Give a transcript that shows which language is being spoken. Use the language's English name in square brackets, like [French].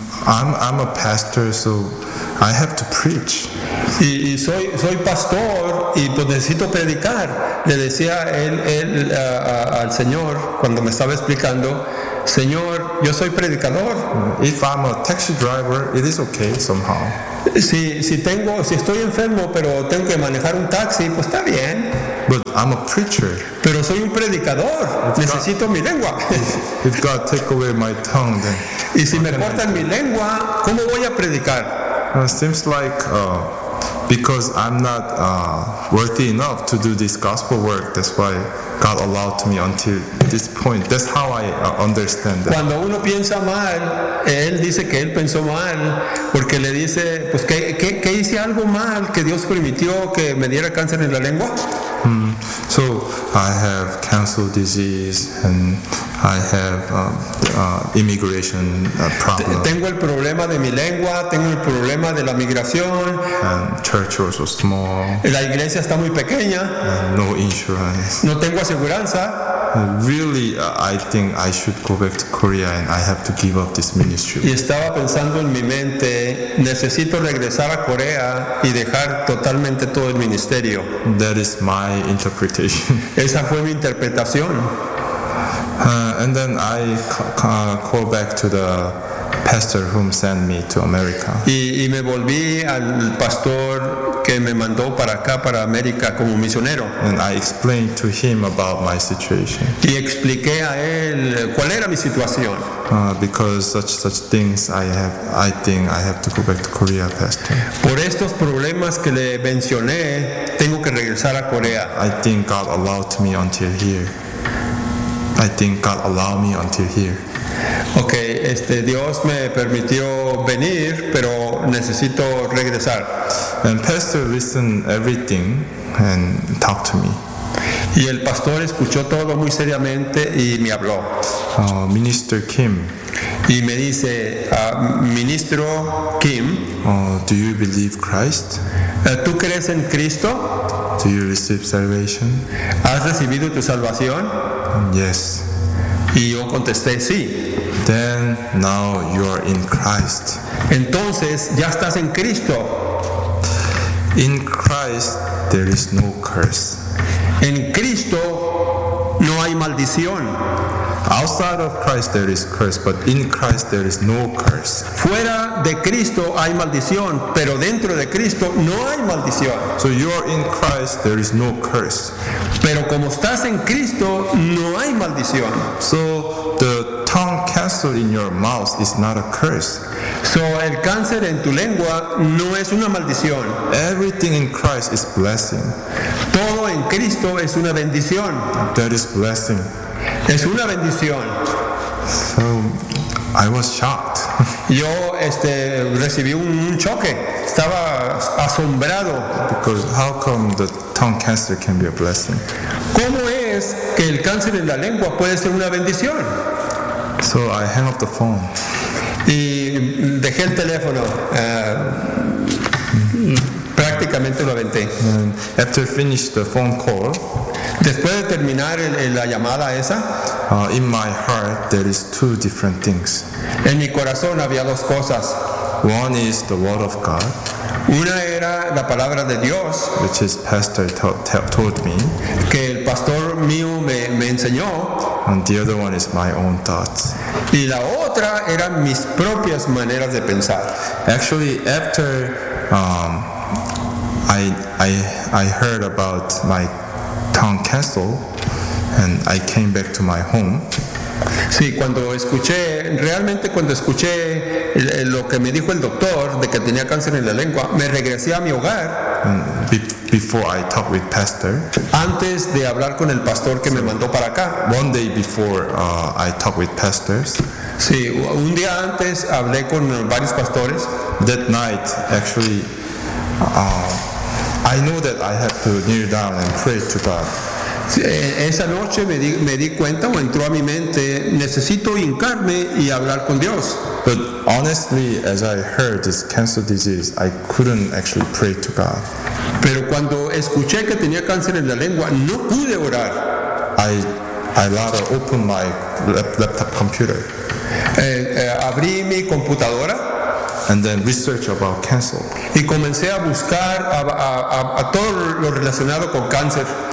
[English] I'm a pastor, so I have to preach. [Spanish] Y soy pastor y pues necesito predicar. Le decía él al Señor cuando me estaba explicando, Señor, yo soy predicador. [English] If I'm a taxi driver, it is okay somehow. [Spanish] Si estoy enfermo pero tengo que manejar un taxi, pues está bien. [English] But I'm a preacher. [Spanish] Pero soy un predicador. Necesito mi lengua. [English] If God take away my tongue, then. [Spanish] Y si me cortan mi lengua, ¿cómo voy a predicar? [English] Seems like because I'm not worthy enough to do this gospel work, that's why God allowed to me until this point. That's how I understand that. [Spanish] Cuando uno piensa mal, él dice que él pensó mal, porque le dice, pues que hice algo mal que Dios permitió que me diera cáncer en la lengua. [English] So I have cancer disease and I have immigration problem. [Spanish] Tengo el problema de mi lengua, tengo el problema de la migración. [English] And church was so small. [Spanish] La iglesia está muy pequeña. [English] No insurance. [Spanish] No tengo aseguranza. [English] Really, I think I should go back to Korea and I have to give up this ministry. [Spanish] Y estaba pensando en mi mente, necesito regresar a Corea y dejar totalmente todo el ministerio. [English] That is my interpretation. [Spanish] Esa fue mi interpretación. [English] And then I call back to the pastor whom sent me to America. [Spanish] Y me volví al pastor que me mandó para acá, para América, como misionero. [English] And I explained to him about my situation. [Spanish] Y expliqué a él cuál era mi situación. [English] Because such things I think I have to go back to Korea, pastor. [Spanish] Por estos problemas que le mencioné, tengo que regresar a Corea. [English] I think God allowed me until here. I think God allowed me until here. [Spanish] Okay, Dios me permitió venir, pero necesito regresar. [English] And pastor listened everything and talked to me. [Spanish] Y el pastor escuchó todo muy seriamente y me habló. [English] Minister Kim. [Spanish] Y me dice, ministro Kim. [English] Do you believe Christ? [Spanish] ¿Tú crees en Cristo? [English] Do you receive salvation? [Spanish] ¿Has recibido tu salvación? [English] Yes. [Spanish] Y yo contesté sí. [English] Then now you are in Christ. [Spanish] Entonces ya estás en Cristo. [English] In Christ there is no curse. [Spanish] En Cristo no hay maldición. [English] Outside of Christ there is curse, but in Christ there is no curse. [Spanish] Fuera de Cristo hay maldición, pero dentro de Cristo no hay maldición. [English] So you are in Christ, there is no curse. [Spanish] Pero como estás en Cristo, no hay maldición. [English] So the tongue cancer in your mouth is not a curse. [Spanish] So el cáncer en tu lengua no es una maldición. [English] Everything in Christ is blessing. [Spanish] Todo en Cristo es una bendición. [English] That is blessing. [Spanish] Es una bendición. [English] So, I was shocked. [Spanish] Yo recibí un choque. Estaba asombrado. [English] Because how come the tongue cancer can be a blessing? [Spanish] ¿Cómo es que el cáncer en la lengua puede ser una bendición? [English] So I hang up the phone. [Spanish] Y dejé el teléfono. Prácticamente lo aventé. [English] And after finished the phone call. [Spanish] Después de terminar la llamada esa, [English] in my heart there is two different things. [Spanish] En mi corazón había dos cosas. [English] One is the word of God. [Spanish] Una era la palabra de Dios, [English] which is pastor told me, [Spanish] que el pastor mío me enseñó. [English] And the other one is my own thoughts. [Spanish] Y la otra eran mis propias maneras de pensar. [English] Actually, after I heard about my tongue cancer, and I came back to my home. [Spanish] Sí, cuando escuché, realmente cuando escuché lo que me dijo el doctor de que tenía cáncer en la lengua, me regresé a mi hogar. [English] Before I talked with pastor. [Spanish] Antes de hablar con el pastor que me mandó para acá. [English] One day before I talked with pastors. [Spanish] Sí, un día antes hablé con varios pastores. [English] That night, actually. I know that I have to kneel down and pray to God. [Spanish] Esa noche me di cuenta o entró a mi mente, necesito hincarme y hablar con Dios. [English] But honestly, as I heard this cancer disease, I couldn't actually pray to God. [Spanish] Pero cuando escuché que tenía cáncer en la lengua, no pude orar. [English] I rather open my laptop computer. [Spanish] Abrí mi computadora. [English] And then research about cancer. [Spanish] Y comencé a buscar a todo lo relacionado con cáncer.